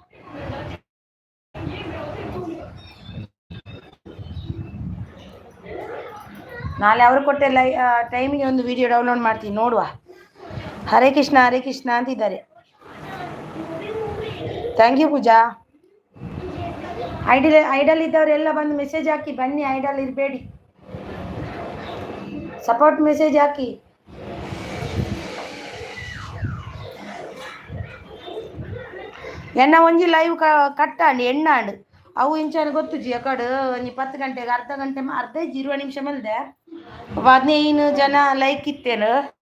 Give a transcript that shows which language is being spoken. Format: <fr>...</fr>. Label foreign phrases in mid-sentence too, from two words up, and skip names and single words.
<kn>ನಾಳೆ ಅವರು ಕೊಟ್ಟ ಟೈಮಿಗೆ ಒಂದು ವಿಡಿಯೋ ಡೌನ್ಲೋಡ್ ಮಾಡ್ತೀನಿ, ನೋಡುವ. ಹರೇ ಕೃಷ್ಣ ಅಂತಿದ್ದಾರೆ.</kn> <en>thank you</en> <kn>ಪೂಜಾ. ಐಡಲ್ ಇದ್ದವರೆಲ್ಲ ಬಂದು ಮೆಸೇಜ್ ಹಾಕಿ ಬನ್ನಿ. ಐಡಲ್ ಇರಬೇಡಿ, ಸಪೋರ್ಟ್ ಮೆಸೇಜ್ ಹಾಕಿ.</kn> <tcy>ಎನ್ನ ಒಂಜಿ ಲೈವ್ ಕಟ್ಟಾಂಡಿ ಎಣ್ಣಾಂಡು ಅವು ಇಂಚಾನ ಗೊತ್ತುಜಿ ಅಕಡೆ 10 ಗಂಟೆಗೆ ಅರ್ಧ 20 ನಿಮಿಷ ಮಲ್ದೆ 15 ಜನ ಲೈಕ್ ಇತ್ತೇನು.</tcy>